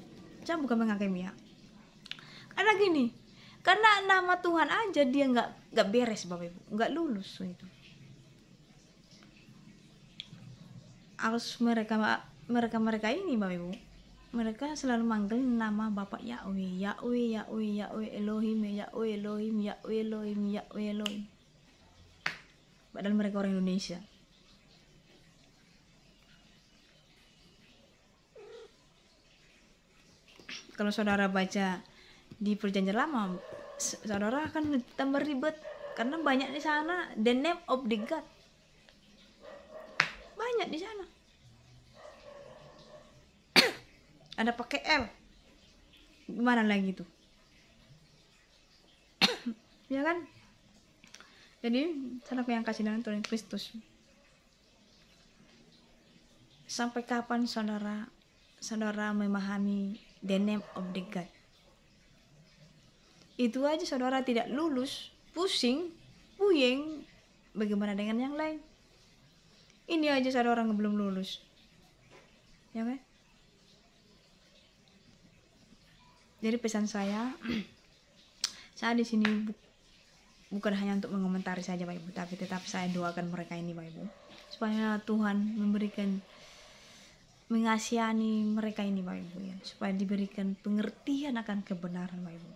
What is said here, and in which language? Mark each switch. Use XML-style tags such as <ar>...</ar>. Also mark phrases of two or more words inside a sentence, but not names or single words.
<id>Saya bukan menghakimi ya. Karena gini, karena nama Tuhan aja dia nggak beres Bapak Ibu, nggak lulus itu. Harus mereka ini Bapak Ibu, mereka selalu manggil nama Bapak Yahweh, Yahweh, Yahweh, Yahweh Elohim, Yahweh Elohim, Yahweh Elohim, Yahweh Elohim. Padahal mereka orang Indonesia. Kalau saudara baca di Perjanjian Lama, saudara akan tambah ribet karena banyak di sana</id> <en>the name of the God.</en> <id>Banyak di sana. Ada pakai L. Gimana lagi tuh? Ya kan? Jadi, saudara yang kasih dalam Tuhan Kristus. Sampai kapan saudara memahami</id> <en>the name of the God?</en> <id>Itu aja saudara tidak lulus, pusing, puyeng. Bagaimana dengan yang lain? Ini aja saudara belum lulus. Ya kan? Jadi pesan saya di sini bukan hanya untuk mengomentari saja Bapak Ibu, tapi tetap saya doakan mereka ini Bapak Ibu, supaya Tuhan mengasihani mereka ini Bapak Ibu ya, supaya diberikan pengertian akan kebenaran Bapak Ibu.</id>